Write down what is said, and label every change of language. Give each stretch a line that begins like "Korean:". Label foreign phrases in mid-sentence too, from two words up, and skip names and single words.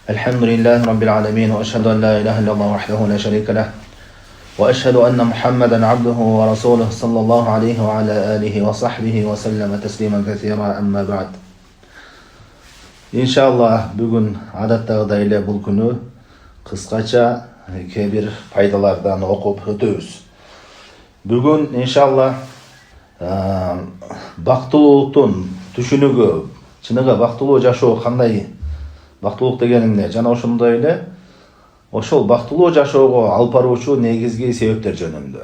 Arabic: الحمد لله رب العالمين وأشهد أن لا إله إلا الله وحده لا شريك له وأشهد أن محمدا عبده ورسوله صلى الله عليه وعلى آله وصحبه وسلم تسليما كثيرا أما بعد.
Kyrgyz: Иншаллах бүгүн адаттагыдай эле бул күнү кыскача кээ-бир пайдалардан окуп өтөбүз. Бүгүн иншалlah бактылуулуктун түшүнүгү, чыныгы бактылуу жашоо кандай, бактылуулук деген эмне, жана ошондой эле ошол бактылуу жашоого алып баруучу негизги себептер жөнүндө.